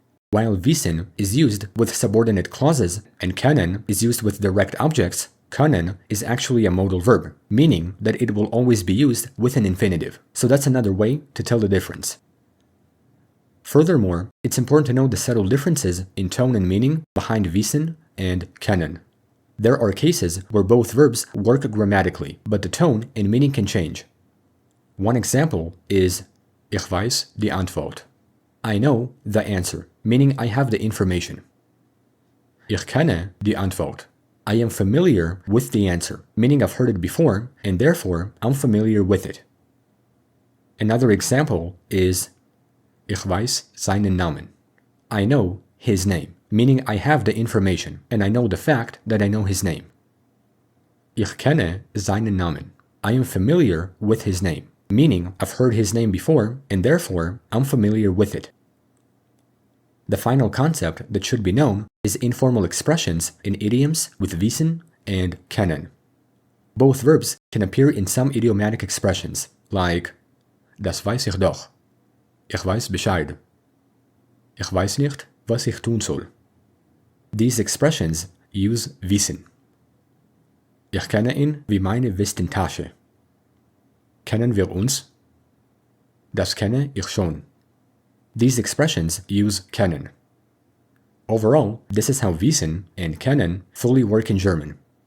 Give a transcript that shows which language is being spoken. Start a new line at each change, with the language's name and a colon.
English: While Wissen is used with subordinate clauses and Kennen is used with direct objects, Können is actually a modal verb, meaning that it will always be used with an infinitive. So that's another way to tell the difference. Furthermore, it's important to know the subtle differences in tone and meaning behind Wissen and Kennen. There are cases where both verbs work grammatically, but the tone and meaning can change. One example is
German: Ich weiß die Antwort.
English: I know the answer, meaning I have the information.
German: Ich kenne die Antwort.
English: I am familiar with the answer, meaning I've heard it before, and therefore I'm familiar with it. Another example is
German: Ich weiß seinen Namen.
English: I know his name, meaning I have the information, and I know the fact that I know his name.
German: Ich kenne seinen Namen.
English: I am familiar with his name, meaning I've heard his name before, and therefore I'm familiar with it. The final concept that should be known is informal expressions in idioms with Wissen and Kennen. Both verbs can appear in some idiomatic expressions, like
German: Das weiß ich doch. Ich weiß Bescheid. Ich weiß nicht, was ich tun soll.
English: These expressions use Wissen.
German: Ich kenne ihn wie meine Westentasche. Kennen wir uns? Das kenne ich schon.
English: These expressions use Kennen. Overall, this is how Wissen and Kennen fully work in German.